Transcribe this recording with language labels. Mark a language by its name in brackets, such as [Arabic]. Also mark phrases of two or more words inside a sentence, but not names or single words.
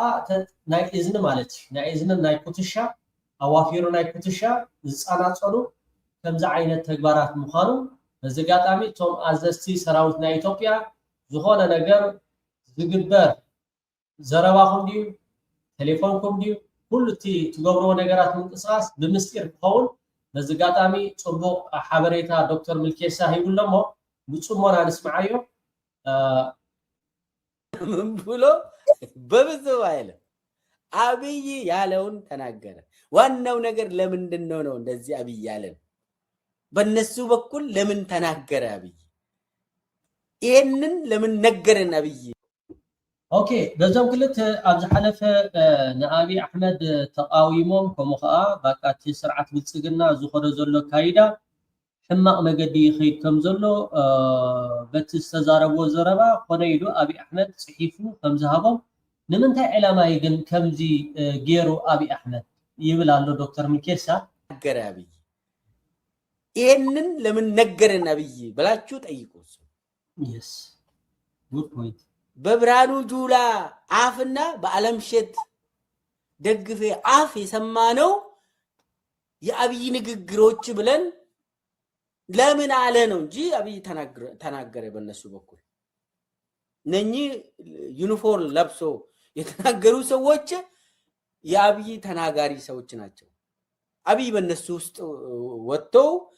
[Tigrinya] ናይ እዝኒ ማለት እዩ ናይ እዝንን ናይ ኩትሻ ኣዋፊሩ ናይ ኩትሻ ዝፃናፀሉ ከምዚ ዓይነት ተግባራት ምዃኑ በዚ ኣጋጣሚ እቶም ኣዘዝቲ ሰራዊት ናይ ኢትዮጵያ ዝኾነ ነገር ዝግበር ዘረባኹም ድዩ ቴሌፎንኩም ድዩ ኩሉ እቲ ትገብርዎ ነገራት ምንቅስቃስ ብምስጢር ክኸውን በዚ ጋጣሚ ጽቡቕ ሓበሬታ ዶክተር ምልኬሳ ሂቡሎሞ ብጽሞና ንስማዓዮ [Amharic] ምን ብሎ በብዙ አይለ አብይ ያለውን ተናገረ። ዋናው ነገር ለምንድን ነው እንደዚህ አብይ ያለን? በነሱ በኩል ለምን ተናገረ አብይ? ይሄንን ለምን ነገረን አብይ? [Tigrinya] ኦኬ በዛም ክልት ኣብዚ ሓለፈ ንአቢ አሕመድ ተቃዊሞም ከምኡ ከዓ ባቃቲ ስርዓት ብልጽግና ዝኸደ ዘሎ ካይዳ ሕማቕ መገዲ ይኸይድ ከም ዘሎ በቲ ዝተዛረብዎ ዘረባ ኮነ ኢሉ አቢ አሕመድ ጽሒፉ ከም ዝሃቦም ንምንታይ ዕላማ ግን ከምዚ ገይሩ አቢ አሕመድ ይብል ኣሎ ዶክተር ምልኬሳ [Amharic] ነገረ አብይ። ይሄንን ለምን ነገረን አብይ ብላችሁ ጠይቁ። [English] yes good point [Amharic] በብርሃኑ ጁላ አፍና በአለምሸት ደግፌ አፍ የሰማነው የአብይ ንግግሮች ብለን ለምን አለ ነው እንጂ አብይ ተናገረ በእነሱ በኩል ነኚህ ዩኒፎርም ለብሶ የተናገሩ ሰዎች የአብይ ተናጋሪ ሰዎች ናቸው። አብይ በእነሱ ውስጥ ወጥተው